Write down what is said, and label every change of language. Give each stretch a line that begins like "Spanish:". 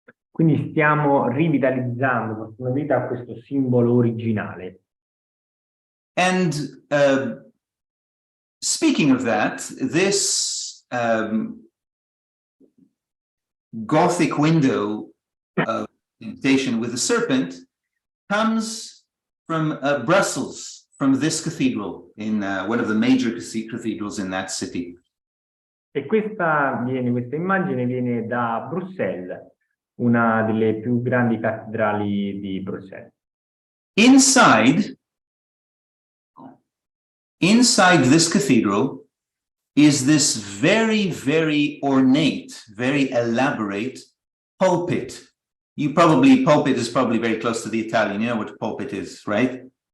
Italian: Quindi stiamo rivitalizzando, portando vita a questo simbolo originale.
English: And speaking of that, this Gothic window invitation with the serpent comes from Brussels, from this cathedral, in one of the major cathedrals in that city.
Italian: E questa immagine viene da Bruxelles, una delle più grandi cattedrali di Bruxelles.
English: Inside, inside this cathedral is this very, very ornate, very elaborate pulpit. Pulpit is probably very close to the Italian. You know what pulpit is, right?